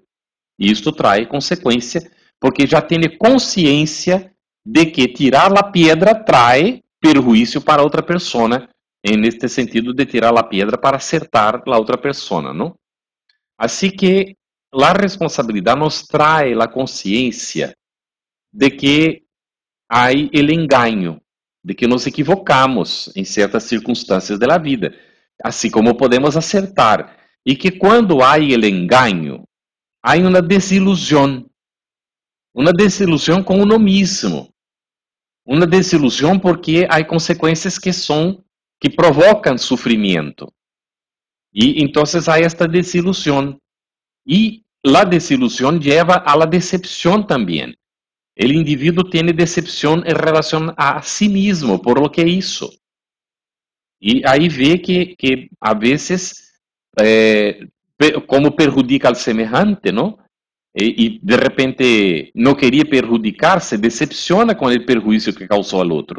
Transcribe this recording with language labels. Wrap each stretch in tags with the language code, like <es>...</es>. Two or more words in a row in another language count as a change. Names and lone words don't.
<es>Y esto trae consecuencia, porque ya tiene conciencia de que tirar la piedra trae perjuicio para otra persona, en este sentido de tirar la piedra para acertar la otra persona, ¿no? Así que la responsabilidad nos trae la conciencia de que hay el engaño, de que nos equivocamos</es> <pt>em certas circunstâncias da vida, assim como podemos acertar, e que quando há</pt> <es>el engaño,</es> <pt>há uma desilusão com uno mesmo, uma desilusão porque há consequências que provocam sofrimento. E então há esta desilusão. E a desilusão leva a la decepção também.</pt> <es>El indivíduo tiene decepción en relación a sí mismo por lo que hizo. Y ahí ve que a veces, como perjudica al semejante, ¿no? Y de repente no quería perjudicarse, decepciona con el perjuicio que causó al otro.</es>